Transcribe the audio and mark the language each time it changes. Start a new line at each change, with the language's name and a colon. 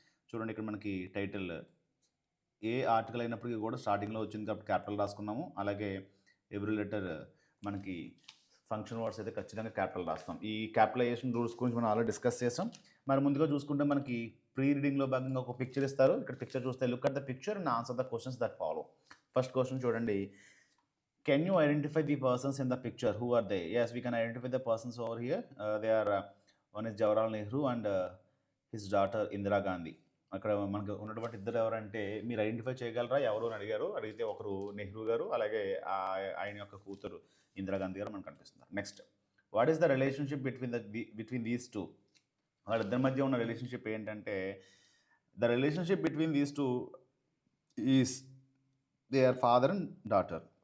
Telugu: చూడండి, ఇక్కడ మనకి టైటిల్ ఏ ఆర్టికల్ అయినప్పటికీ కూడా స్టార్టింగ్లో వచ్చింది కాబట్టి క్యాపిటల్ రాసుకున్నాము. అలాగే ఎవ్రీ లెటర్ మనకి ఫంక్షన్ వర్డ్స్ అయితే ఖచ్చితంగా క్యాపిటల్ రాస్తాం. ఈ క్యాపిటలైజేషన్ రూల్స్ గురించి మనం ఆల్రెడీ డిస్కస్ చేసాం. మరి ముందుగా చూసుకుంటే మనకి ప్రీ రీడింగ్లో భాగంగా ఒక పిక్చర్ ఇస్తారు. ఇక్కడ పిక్చర్ చూస్తే
English: Look at the picture and answer the questions that follow. First question చూడండి. Can you identify the persons in the picture? Who are they? Yes, we can identify the persons over here. They are one is Jawaharlal Nehru and his daughter Indira Gandhi.
Telugu: అక్కడ మనకు ఉన్నటువంటి ఇద్దరు ఎవరంటే మీరు identify చేయగలరా ఎవరు అని అడిగారు. అడిగితే ఒకరు నెహ్రూ గారు, అలాగే ఆయన యొక్క కూతురు ఇందిరాగాంధీ గారు మనకు కనిపిస్తున్నారు.
English: Next, what is the relationship between these two?
Telugu: వాళ్ళిద్దరి మధ్య ఉన్న రిలేషన్షిప్ ఏంటంటే
English: The relationship between these two is they are father and daughter.